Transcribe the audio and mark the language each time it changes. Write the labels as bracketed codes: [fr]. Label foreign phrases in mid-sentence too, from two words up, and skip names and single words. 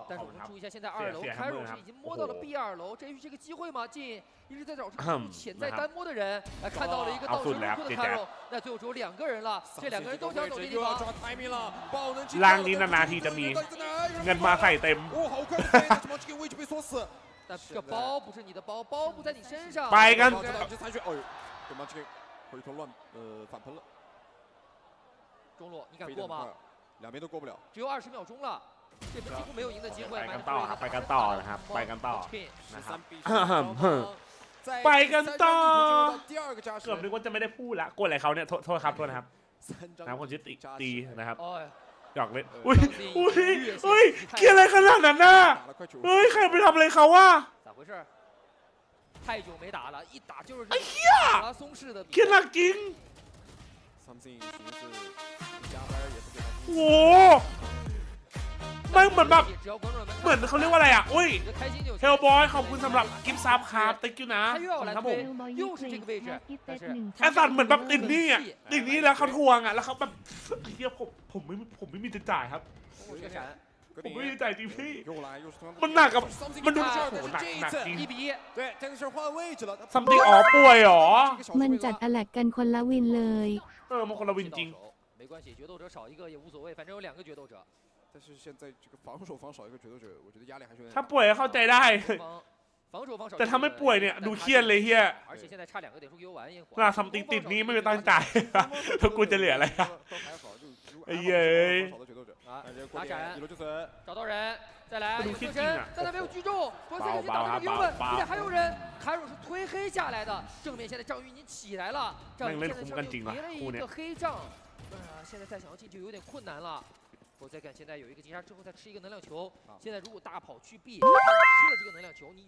[zh] 但是我们注意一下，现在2楼开肉是已经摸到了 B2楼，这是这个机会吗？进一直在找潜在单摸的人，看到了一个倒车入库的开肉，那最后只有2个人了，这2个人都想走这地方。 [th] ล่างนี้นานๆทีจะมีเงินมาใส่เต็ม [zh] 但这包不是你的包，包不在你身上。 [th] ไปกัน [zh] 回头乱反喷了。中路你敢过吗？两边都过不了。只有20秒钟了，这分几乎没有赢的机会。 [th] ไปกันต่อครับไปกันต่อนะครับไปกันต่อนะครับไปกันต่อเกือบนึกว่าจะไม่ได้พูดละกดอะไรเขาเนี่ยโทษครับนะครับน้ำคนชื่อตีนะครับหยอกเล่นอุ้ยเกลียดอะไรขนาดนั้นน่ะเฮ้ยใครไปทำอะไรเขาวะ [zh] 太久没打了，一打就是哎呀，马拉松式的比赛。天哪，金！ [th] โอ้ไม่เหมือนแบบเหมือนเขาเรียกว่าอะไรอ่ะอุ้ยเฮลบอยขอบคุณสำหรับกิฟต์ซับครับติ๊กอยู่นะครับผมไอ้สัตว์เหมือนแบบติดนี่อ่ะติดนี่แล้วเขาทวงอ่ะแล้วเขาแบบเฮียผมไม่มีจะจ่ายครับผมไม่มีจ่ายจริงพี่มันหนักกับมันดูโหหนักจริงซัมติงอ๋อป่วยหรอ มันจัดอแลกกันคนละวินเลย มันคนละวินจริง [zh] 没关系决斗者少一个也无所谓反正有2个决斗者但是现在这个防守方少一个决斗者我觉得压力还是 [th] ถ้าป่วยเข้าใจได้แต่ถ้าไม่ป่วยเนี่ยดูเครียดเลยเฮียน่าซัมติงติดนี้ไม่มีตังค์จ่ายถ้ากูจะเหลืออะไรไอ้เย้ย [zh] 打斩找到人再来有射身但他没有击中左侧直接打了一个油门并且还有人凯鲁是推黑下来的正面现在张宇已经起来了张宇现在上面叠了一个黑杖现在再想要进就有点困难了我在看现在有一个击杀之后再吃一个能量球，现在如果大跑去 B， 吃了这个能量球，你